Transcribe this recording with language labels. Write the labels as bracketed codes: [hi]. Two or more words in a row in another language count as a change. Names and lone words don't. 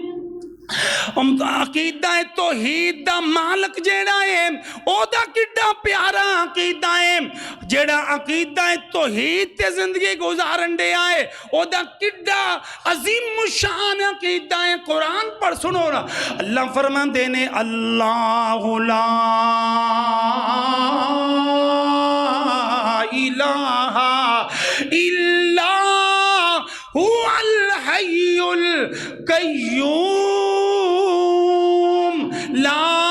[pa] عقیدہ توحید دا مالک جیڑا ہے اودا کڈا پیارا عقیدہ ہے، جیڑا عقیدہ توحید تے زندگی گزارن دے آئے اودا کڈا عظیم شان عقیدہ ہے. قرآن پڑھ سنو نا، اللہ فرماتے نے [ar] الله لا إله إلا هو الحي القيوم لا